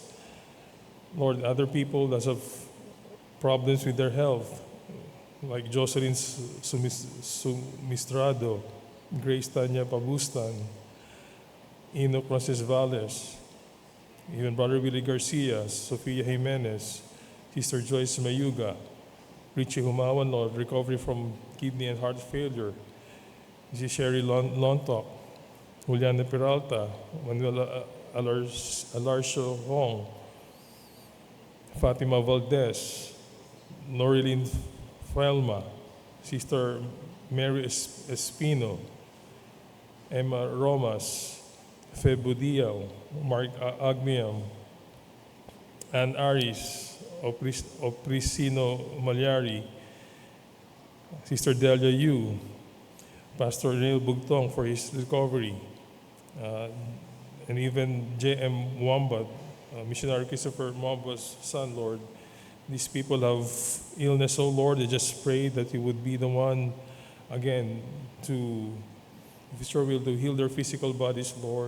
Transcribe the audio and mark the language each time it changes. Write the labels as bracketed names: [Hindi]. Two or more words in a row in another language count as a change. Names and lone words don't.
[English] Lord, other people that have problems with their health, like Jocelyn Sumistrado, Grace Tanya Pabustan, Enoch Francis Valles, even Brother Willie Garcia, Sofia Jimenez, Sister Joyce Mayuga, Richie Humawan, Lord, recovery from kidney and heart failure, Mrs. Sherry Lontok, Juliana Peralta, Manuel Alarcio Hong, Fatima Valdez, Norilyn Felma, Sister Mary Espino, Emma Romas, Febu Diao, Mark Agmiam, Ann Aris, Oprisino Malyari, Sister Delia Yu, Pastor Neil Bugtong for his recovery, and even J.M. Wamba, Missionary Christopher Mwamba's son, Lord. These people have illness, oh Lord. I just pray that you would be the one, again, to, if it's your will, to heal their physical bodies, Lord.